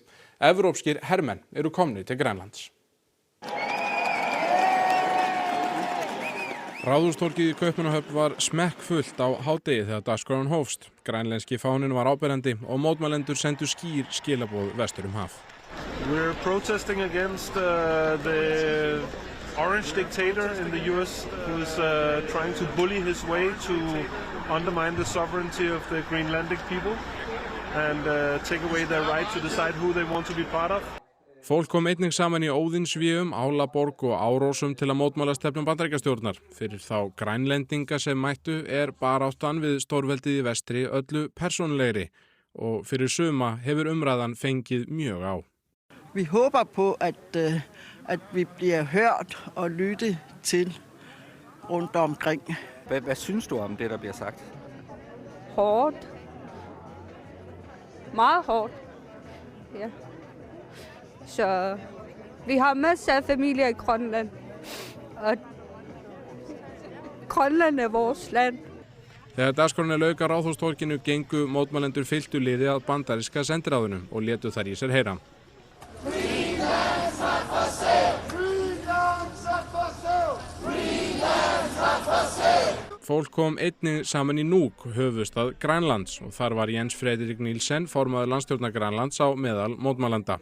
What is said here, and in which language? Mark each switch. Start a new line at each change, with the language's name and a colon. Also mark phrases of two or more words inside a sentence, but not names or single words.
Icelandic: Evrópskir hermenn eru komnir til Grænlands. Ráðhústorgið í Kaupmannahöfn var smekkfullt á hádegi þegar dagskráin hófst. Grænlenski fáninn var áberandi og mótmælendur sendu skýr skilaboð vestur haf.
English: We're protesting against the orange dictator in the US who is trying to bully his way to undermine the sovereignty of the Greenlandic people and take away their right to decide who they want to be part of.
Icelandic: Fólk kom einnig saman í Óðinsvéum, Álaborg og Árósum til að mótmæla stefnum Bandaríkjastjórnar. Fyrir þá Grænlendinga sem mættu baráttan við stórveldið í vestri öllu persónulegri og fyrir suma hefur umræðan fengið mjög á.
Danish: Vi håber på, at vi bliver hørt og lyttet til rundt omkring. Hvad synes du om det, der bliver sagt? Hårdt. Meget hårdt. Ja. Så vi har masser af familier i Grønland. Og Grønland er vores land.
Icelandic: Þegar dagskráin lauk á Ráðhústorginu gengu mótmælendur fylktu liði að bandaríska sendiráðinu og létu þar í sér heyra. Fólk kom einnig saman í Nuuk, höfuðstað Grænlands, og þar var Jens Frederik Nielsen, formaður landstjórnar Grænlands, á meðal mótmælenda.